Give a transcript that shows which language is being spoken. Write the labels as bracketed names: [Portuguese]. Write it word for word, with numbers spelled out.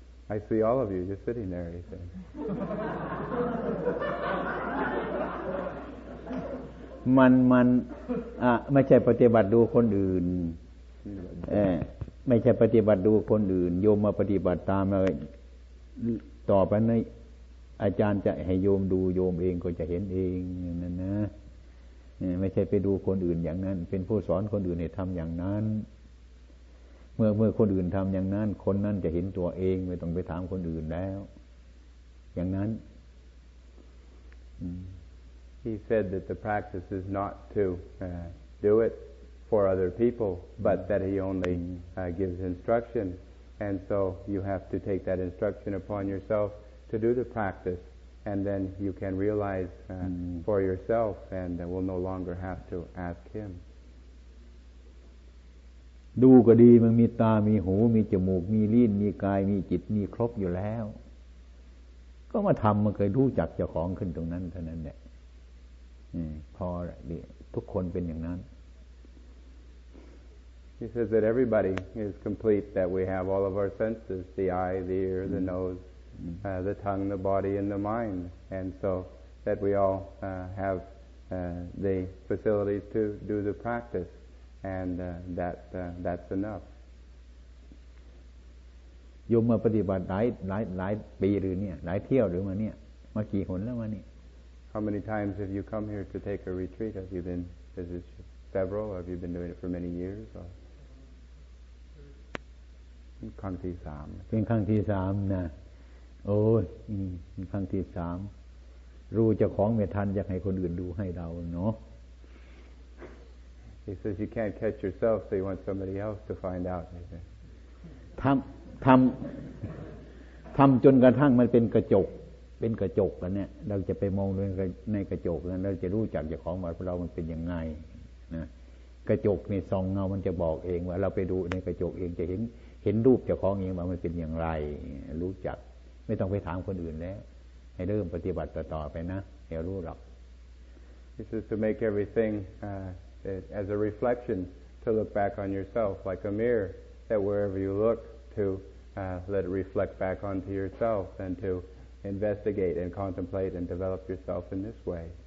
[English] I see all of you just sitting there, he said. [Thai] มันมันอ่ะไม่ใช่ปฏิบัติดูคนอื่นเออไม่ใช่ปฏิบัติดูคนอื่นโยมมาปฏิบัติตามเลยต่อไปนี้อาจารย์จะให้โยมดูโยมเองก็จะเห็นเองอย่างนั้นนะไม่ใช่ไปดูคนอื่นอย่างนั้นเป็นผู้สอนคนอื่นให้ทำอย่างนั้นเมื่อเมื่อคนอื่นทำอย่างนั้นคนนั้นจะเห็นตัวเองไม่ต้องไปถามคนอื่นแล้วอย่างนั้น [English] He said that the practice is not to uh, do it for other people, but that he only uh, gives instruction, and so you have to take that instruction upon yourself to do the practice, and then you can realize uh, for yourself and uh, will no longer have to ask him. [Thai] ดูก็ดีมันมีตามีหูมีจมูกมีลิ้นมีกายมีจิตมีครบอยู่แล้วก็มาทำมันเคยรู้จักเจ้าของขึ้นตรงนั้นเท่านั้นแหละพอละทุกคนเป็นอย่างนั้น [English] He says that everybody is complete, that we have all of our senses, the eye, the ear, the nose, uh, the tongue, the body, and the mind. And so that we all uh, have uh, the facilities to do the practice, and uh, that uh, that's enough. [Thai] โยมมาปฏิบัติหลายหลายหลายปีหรือเนี่ยหลายเที่ยวหรือมาเนี่ยมากี่หนแล้วมาเนี่ย [English] How many times have you come here to take a retreat? Have you been? Is it several? Have you been doing it for many years? Or? [Thai] ครั้งที่สาม เป็นครั้งที่สามนะโอ้ยครั้งที่สามรู้เจ้าของไม่ทันอยากให้คนอื่นดูให้เราเนาะ [English] He says you can't catch yourself, so you want somebody else to find out. [Thai] ทำทำทำจนกระทั่งมันเป็นกระจกเป็นกระจกแล้วเนี่ยเราจะไปมองดูในกระจกแล้วเราจะรู้จักเจ้าของว่าเรามันเป็นยังไงนะกระจกนี่ส่องเงามันจะบอกเองว่าเราไปดูในกระจกเองจะเห็นเห็นรูปเจ้าของเองว่ามันเป็นอย่างไรรู้จักไม่ต้องไปถามคนอื่นแล้วให้เริ่มปฏิบัติต่อไปนะเดี๋ยวรู้หรอก [English] This is to make everything uh, as a reflection, to look back on yourself like a mirror, that wherever you look to uh, let it reflect back onto yourself, and to investigate and contemplate and develop yourself in this way.